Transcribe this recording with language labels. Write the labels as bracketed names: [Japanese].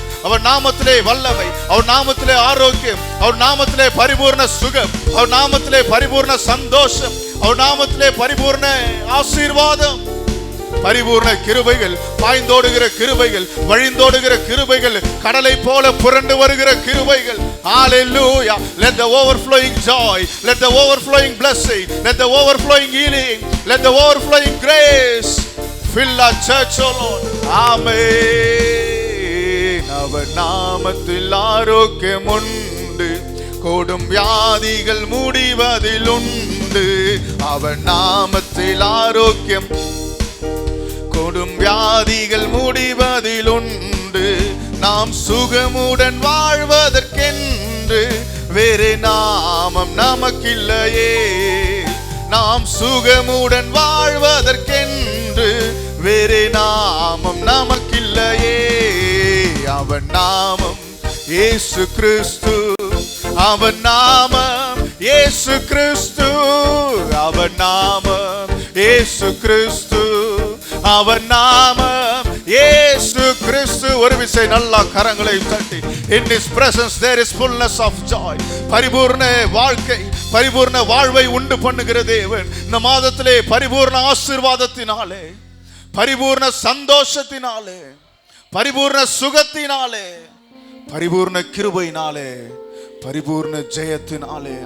[Tamil] அவர் நாமத்திலே வல்லமை, அவர் நாமத்திலே ஆரோக்கியம், அவர் நாமத்திலே பரிபூர்ண சுகம், அவர் நாமத்திலே பரிபூர்ண சந்தோஷம், அவர் நாமத்திலே பரிபூர்ண ஆசீர்வாதம், பரிபூர்ண கிருபைகள், பாய்ந்தோடுகிற கிருபைகள், வழிந்தோடுகிற கிருபைகள், கடலை போல புரண்டு வருகிற கிருபைகள். [English] Hallelujah. Let the overflowing joy, let the overflowing blessing, let the overflowing healing, let the overflowing grace fill our church, oh Lord. Amen. [Tamil] அவர் நாமத்தில் ஆரோக்கியம் உண்டு, கோடும் வியாதிகள் முடிவதில் உண்டு. அவர் நாமத்தில் ஆரோக்கியம், கொடும் வியாதிகள் முடிவதில் உண்டு. நாம் சுகமுடன் வாழ்வதற்கென்று வேறே நாமம் நமக்கில்லையே. நாம் சுகமுடன் வாழ்வதற்கென்று வேறே நாமம் நமக்கில்லையே. அவன் நாமம் இயேசு கிறிஸ்து. அவன் நாமம் இயேசு கிறிஸ்து. அவன் நாமம் இயேசு கிறிஸ்து. அவர் நாமம் இயேசு கிறிஸ்து. ஒரு விசை நல்லா கரங்களை தட்டி. [English] In His presence there is fullness of joy. [Tamil] பரிபூர்ண வாழ்க்கை, பரிபூர்ண வாழ்வை உண்டு பண்ணுகிற தேவன் இந்த மாதத்திலே பரிபூர்ண ஆசீர்வாதத்தினாலே, பரிபூர்ண சந்தோஷத்தினாலே, பரிபூர்ண சுகத்தினாலே, பரிபூர்ண கிருபையினாலே, பரிபூர்ண ஜெயத்தினாலே.